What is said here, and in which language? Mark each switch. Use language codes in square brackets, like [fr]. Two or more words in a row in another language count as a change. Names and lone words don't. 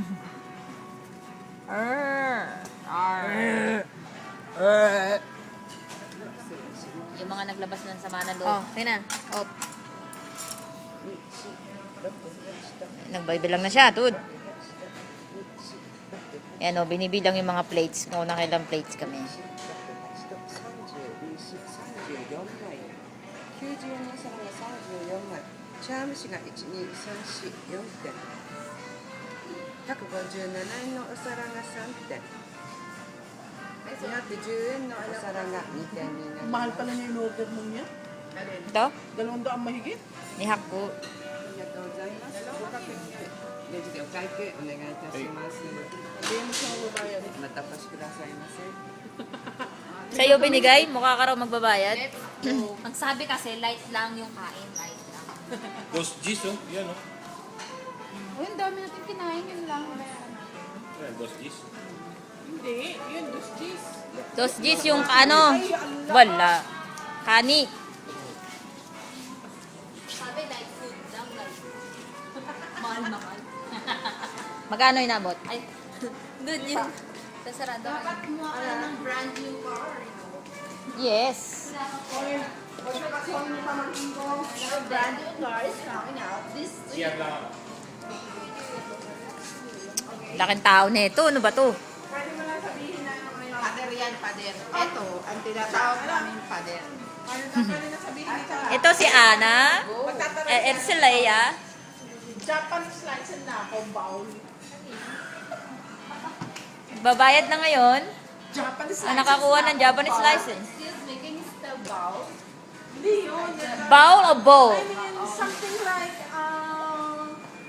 [tl] Yung mga naglabas ng sama ng loob. Oh, tingnan. Oh. Nagbibilang na siya, dude. Yan o, binibilang yung mga plates. Kung nakailang plates kami. [ja] 90 円の皿が34枚、茶碗蒸しが1、2、3、4、4点、157円のお皿が3点、210円のお皿が2点になりま [tl] Mahal [ja] す。 [tl] pala niya yung order mo niya. Ito, 200 mahigit. nihak ko. [ja] ありがとうございます。レジでお会計お願いいたします。 [tl] Hindi mo siya mababayad. [ja] またお越しくださいませ。 [tl] Sa'yo binigay? Mukha ka raw magbabayad? Ang sabi kasi, light lang yung kain. Light lang. Dos G's, oh. Yan, oh. Uy, ang dami natin kinain. Yun lang. Yan, dos G's. Hindi. Yun, dos G's. Dos G's yung ano? Wala. Kani. Sabi, [en] light food [tl] lang. Light. Mahal. Magkano inabot? Ay, dude, yun. Sa sarado. Dapat kumuha ka ng [en] brand new car. Yes. Brand new car is coming out this week. [tl] Laking tao nito. Ano ba to? Pwede mo lang sabihin na Pader yan, pader. Ito, ang tinatawag namin pader. pwede na sabihin ito. Ito si Ana. Ito si Leia. Japan slice na ako, bowl. Babayad na ngayon. Japan slice. Nakakuha ng [en] Japanese license. Excuse me, can you spell bow? [tl] Hindi yun. Bowl o bowl? [en] I mean, something like,